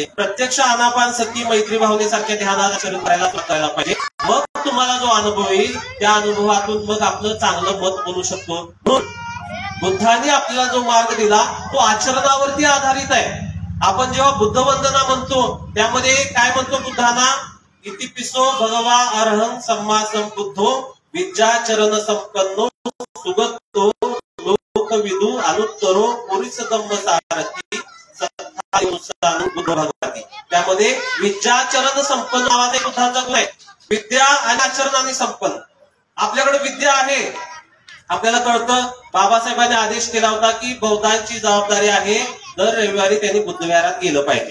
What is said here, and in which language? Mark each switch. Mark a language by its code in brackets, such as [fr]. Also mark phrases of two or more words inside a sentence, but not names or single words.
[mr] प्रत्यक्ष आनापान सती मैत्री भावनेसारख्या ध्यानात आचरण करायला पाहिजे. मग तुम्हाला जो अनुभव येईल त्या अनुभवातून मग आपलं चांगलं मत बनू शकतो. म्हणून बुद्धाने आपल्याला जो मार्ग दिला तो आचरणावरती आधारित आहे. आपण जेव्हा बुद्धवंदना म्हणतो त्यामध्ये काय म्हणतो बुद्धांना, [pi] इतिपिसो भगवा अर्हं सम्मा संबुद्धो विद्याचरण संपन्नो सुगतो विदू अनुत्तरो पुरुष धम्म सारथी बुद्ध भगवती. [mr] त्यामध्ये विद्याचरण संपन्न नावाचा एक बुद्धांचा गुण आहे. विद्या आणि आचरणाने संपन्न. आपल्याकडे विद्या आहे, आपल्याला कळतं. बाबासाहेबांनी आदेश केला होता की बौद्धांची जबाबदारी आहे दर रविवारी त्यांनी बुद्धविहारात गेलं पाहिजे.